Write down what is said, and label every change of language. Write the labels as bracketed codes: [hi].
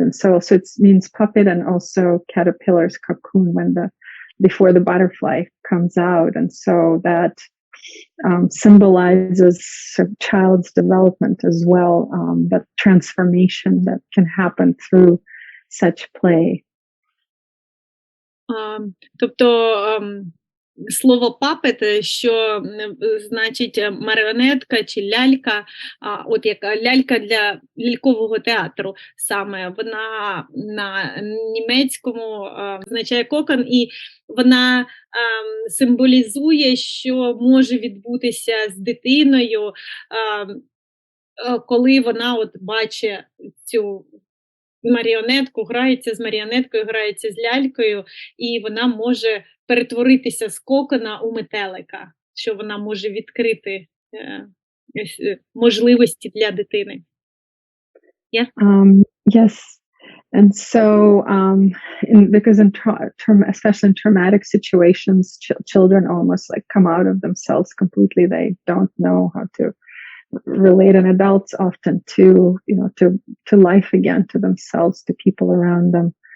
[en] And so it means puppet, and also caterpillar's cocoon before the butterfly comes out. And so that symbolizes sort of child's development as well, that transformation that can happen through such play. [uk] Тобто слово папет, що значить маріонетка чи лялька, от яка лялька для лялькового театру саме, вона на німецькому означає кокон, і вона символізує, що може відбутися з дитиною, коли вона от бачить цю маріонетку, грається з маріонеткою, грається з лялькою, і вона може перетворитися з кокона у метелика, що вона може відкрити можливості для дитини. [en] Yeah? Yes. And so, because especially in traumatic situations, children almost like come out of themselves completely. They don't know how to relate, and adults often to life again, to themselves, to people around them.